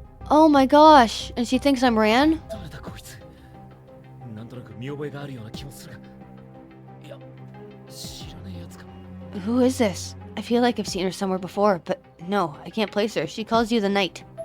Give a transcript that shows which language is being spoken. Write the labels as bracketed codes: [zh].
[en] Oh my gosh, and she thinks I'm Ran? [ja] 誰だこいつ？なんとなく見覚えがあるような気もするが。いや、知らねえやつかも。 [en] Who is this? I feel like I've seen her somewhere before, but no, I can't place her. She calls you the Knight.